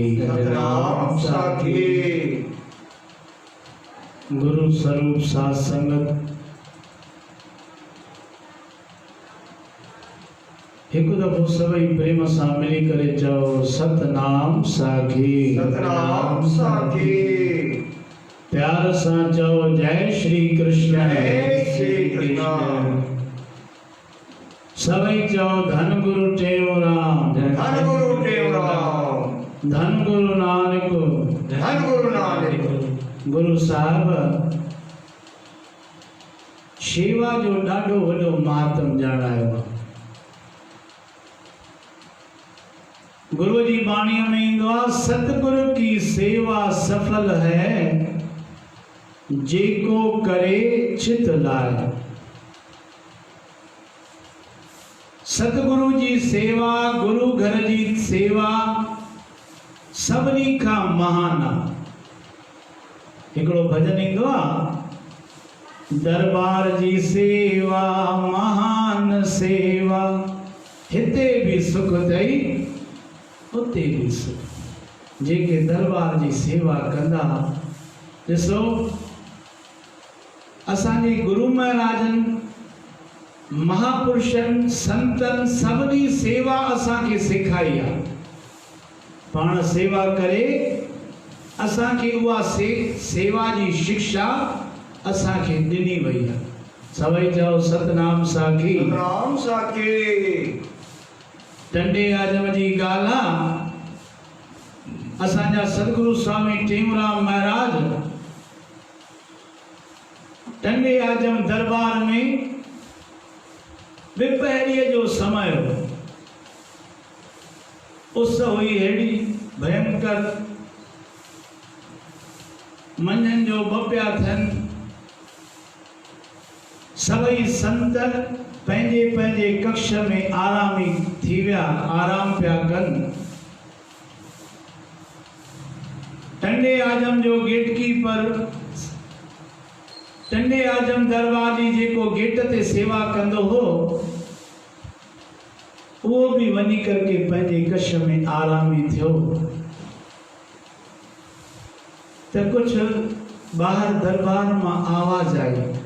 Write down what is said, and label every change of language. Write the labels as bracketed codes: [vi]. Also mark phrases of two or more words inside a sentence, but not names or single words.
[sd] सतनाम साखी गुरु स्वरूप साथ संगत हिकु दफ़ो सभई प्रेम सां मिली करे चओ सतनाम साखी सतनाम साखी प्यार सां चओ जय श्री कृष्ण जय श्री कृष्ण सभई चओ धन गुरु टेऊराम धन गुरु टेऊराम धन गुरु नानक धन गुरु नानक गुरु साहब शेवा जो ॾाढो वॾो महात्म ॼाणायो आहे गुरु जी बाणीअ में ईंदो आहे [pa] ਸਤਗੁਰੂ ਕੀ ਸੇਵਾ ਸਫਲ ਹੈ ਜੇਕੋ ਕਰੇ ਚਿਤ ਲਾਏ [sd] सतगुरु जी सेवा गुरु घर जी सेवा सभिनी खां महान आहे हिकिड़ो भॼन ईंदो आहे दरबार जी सेवा महान सेवा हिते भी सुख अथई उते भी सुख जेके दरबार जी सेवा कंदा ॾिसो असांजे गुरु महाराजनि महापुरुषनि संतनि सभिनी सेवा असांखे सेखारी आहे पाण सेवा करे असांखे उहा सेवा जी शिक्षा असांखे ॾिनी वई आहे सभई चओ सतनाम साखी सतनाम साखी टंडे आजम जी ॻाल्हि आहे असांजा सतगुरु स्वामी टेऊराम महाराज टंडे आजम दरबार में विपहरीअ जो समय हो उस हुई अहिड़ी भयंकर मंझंदि जो ॿ पिया थियनि सभई संत पंहिंजे पंहिंजे कक्ष में आरामी थी विया आराम पिया कनि टंडे आजम जो गेटकीपर टंडे आजम दरबार जी जेको गेट ते सेवा कंदो हो उहो भी वञी करके पंहिंजे कक्ष में आरामी थियो त कुझु ॿाहिरि दरबार मां आवाज़ आई